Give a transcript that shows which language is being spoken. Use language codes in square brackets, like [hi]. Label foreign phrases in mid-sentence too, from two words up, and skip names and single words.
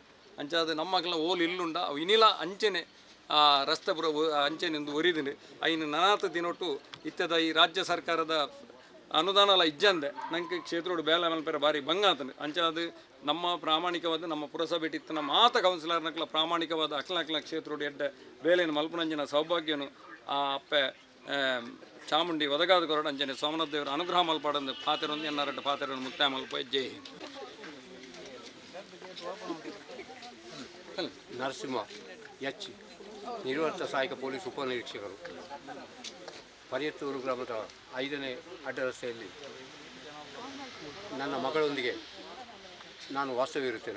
[tcy] ಅಂಚೆ ಅದು ನಮ್ಮಕ್ಲ ಓಲು ಇಲ್ಲುಂಡ ಅವು ಇನ್ನಿಲ್ಲ ಅಂಚೆನೆ ರಸ್ತೆ ಪೂರ ಅಂಚೆನಿಂದು ಒರಿದಿನಿ ಐನು ನನಾತ ದಿನೊಟ್ಟು ಇತ್ತದ ಈ ರಾಜ್ಯ ಸರ್ಕಾರದ ಅನುದಾನ ಎಲ್ಲ ಇಜ್ಜಂದೆ ನಂಗೆ ಕ್ಷೇತ್ರೋಡು ಬೇಲೆ ಮಲ್ಪೆರ ಭಾರಿ ಭಂಗ ಆತಂದೆ ಅಂಚೆ ಅದು ನಮ್ಮ ಪ್ರಾಮಾಣಿಕವಾದ ನಮ್ಮ ಪುರಸಭೆ ಇತ್ತಿನ ಮಾತ ಕೌನ್ಸಿಲರ್ನಕ್ಲ ಪ್ರಾಮಾಣಿಕವಾದ ಅಕ್ಲ ಕ್ಷೇತ್ರೋಡು ಎಡ್ಡೆ ಬೇಲೆಯನ್ನು ಮಲ್ಪನಂಜಿನ ಸೌಭಾಗ್ಯನು ಆ ಅಪ್ಪೆ ಚಾಮುಂಡಿ ಒದಗಾದ ಕೊರಡು ಅಂಜನೆ ಸೋಮನಾಥ ದೇವರ ಅನುಗ್ರಹ ಮಲ್ಪಾಡಂದು ಪಾತೆರೊಂದು ಎನ್ನಾರಡ್ಡ ಪಾತೆರನ್ನು ಮುಕ್ತಾಯ ಮಲ್ಪ [hi] जय हिंद. [kn] ನರಸಿಂಹ ಎಚ್ ನಿವೃತ್ತ ಸಹಾಯಕ ಪೊಲೀಸ್ ಉಪನಿರೀಕ್ಷಕರು ಪರಿಯತ್ತೂರು ಗ್ರಾಮದ 5ನೇ ಅಡ್ಡ ರಸ್ತೆಯಲ್ಲಿ ನನ್ನ ಮಗಳೊಂದಿಗೆ ನಾನು ವಾಸ್ತವ್ಯವಿರುತ್ತೇನೆ.